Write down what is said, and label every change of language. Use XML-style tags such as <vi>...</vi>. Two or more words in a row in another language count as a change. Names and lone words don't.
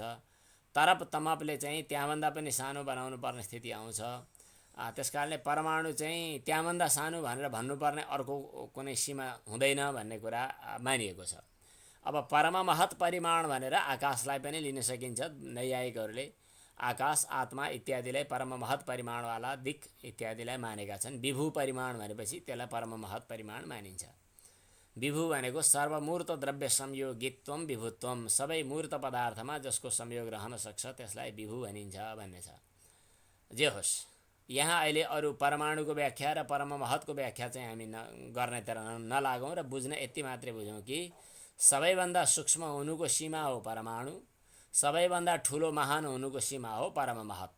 <ne>तरप तमपले चाहिँ त्यहाँभन्दा पनि सानो बनाउनु पर्ने स्थिति आउँछ। त्यसकारणले परमाणु चाहिँ त्यहाँभन्दा सानो भनेर भन्नुपर्ने अर्को कुनै सीमा हुँदैन भन्ने कुरा मानिएको छ। अब परम महत् परिमाण भनेर आकाशलाई पनि लिन सकिन्छ। नैयायिकहरूले आकाश, आत्मा इत्यादिलाई परम महत् परिमाणवाला दिक् इत्यादिलाई मानेका छन्। विभु परिमाण भनेपछि त्यसलाई परम महत् परिमाण मानिन्छ। विभु भनेको</ne> <sa>सर्वमूर्त द्रव्य संयोगित्वम विभुत्वम,</sa> <ne>सबै मूर्त पदार्थमा जसको संयोग रहन सक्छ त्यसलाई विभु भनिन्छ भन्ने छ। जे होस्, यहाँ अहिले अरू परमाणुको व्याख्या र परम महत्को व्याख्या चाहिँ हामी गर्नेतिर नलागौँ र बुझ्न यति मात्रै बुझौँ कि सबैभन्दा सूक्ष्म हुनुको सीमा हो परमाणु, सबैभन्दा ठुलो महान हुनुको सीमा हो परम महत्।</ne>